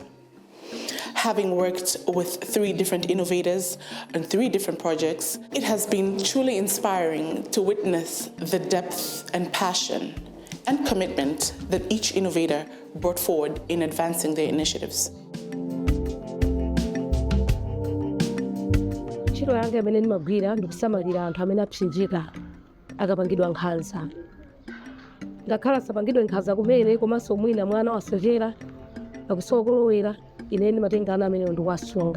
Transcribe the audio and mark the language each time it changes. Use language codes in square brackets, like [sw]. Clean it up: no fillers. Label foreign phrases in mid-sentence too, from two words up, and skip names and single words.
[en] Having worked with 3 different innovators and 3 different projects, it has been truly inspiring to witness the depth and passion and commitment that each innovator brought forward in advancing their initiatives. [ny] Ntchito yanga imene ndimagwira ndikusamalira anthu amene apsinjika akapangidwa nkhanza. Ngakhala sapangidwe nkhanza kumene komanso mwina mwana wasochera akusokolowera, ine ndimatenga ana amene ndikuwasunga.